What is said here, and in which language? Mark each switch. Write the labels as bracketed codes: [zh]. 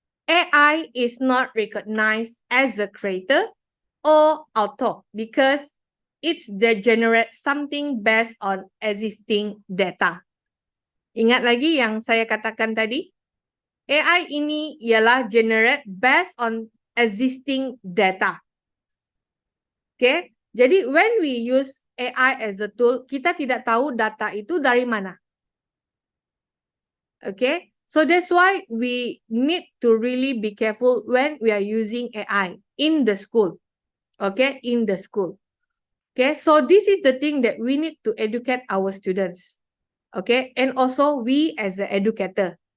[en] AI is not recognized as a creator or author because it's generate something based on existing data. [ms] Ingat lagi yang saya katakan tadi? [en] AI [ms] ini ialah [en] generate based on existing data. Okay? [ms] Jadi [en] when we use AI as a tool, [ms] kita tidak tahu data itu dari mana. [en] Okay? So that's why we need to really be careful when we are using AI in the school. Okay? In the school. Okay? So this is the thing that we need to educate our students. Okay? And also we as an educator.